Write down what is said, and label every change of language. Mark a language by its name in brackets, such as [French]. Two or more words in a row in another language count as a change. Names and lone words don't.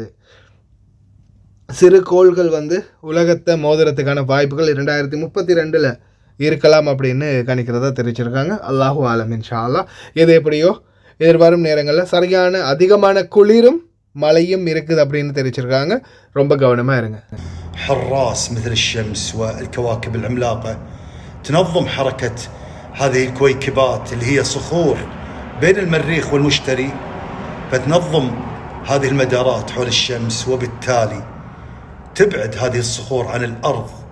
[Tamil] சிறுகோள்கள் உலகத்தை மோதுறதுக்கான வாய்ப்புகள் 2032 இருக்கலாம் அப்படின்னு கணிக்கிறதா தெரிவிச்சிருக்காங்க. [Arabic] الله أعلم إن شاء الله. [Tamil] இது எப்படியோ எதிர்வரும் நேரங்களில் சரியான அதிகமான குளிரும் மழையும் இருக்குது அப்படின்னு தெரிவிச்சிருக்காங்க. ரொம்ப கவனமாக இருங்க. [Arabic] حراس مثل الشمس والكواكب العملاقة تنظم حركة هذه الكويكبات اللي هي صخور بين المريخ والمشتري، فتنظم هذه المدارات حول الشمس، وبالتالي تبعد هذه الصخور عن الأرض،